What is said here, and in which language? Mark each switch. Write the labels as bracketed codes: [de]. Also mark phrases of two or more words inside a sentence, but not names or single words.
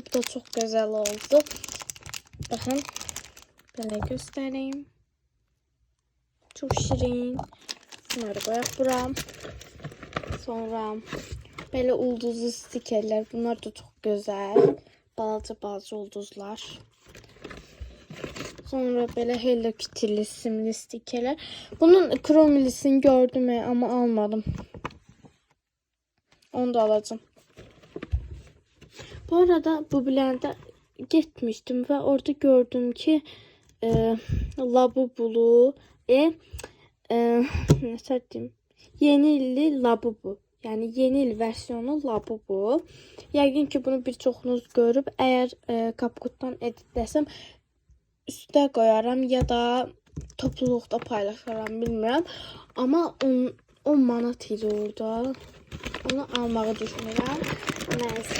[az] Bu da çox gözəl oldu. Baxın. Belə göstəreyim. [tr] Çok şirin. [az] Bunları qoyaq bura. Sonra belə ulduzlu stikerlər. Bunlar da [tr] çok güzel. [az] Balaca ulduzlar. Sonra belə Hello Kitty'li simli stikerlər. [tr] Bunun kromilisini gördüm ama almadım. [az] Onu da alacağım. [tr] Bu arada bu bilende gitmiştim ve orada gördüm ki Labubulu nasıl diyeyim? [az] Yeni illi Labubu. Yani yeni il versiyonu Labubu. Yəqin ki bunu birçoğunuz görüb. Eğer Kapkutdan editləsəm üstə qoyaram ya da topluluqda paylaşaram, bilmirəm. Amma 10 manat idi orada. Onu almağı düşünürəm. Nəysə.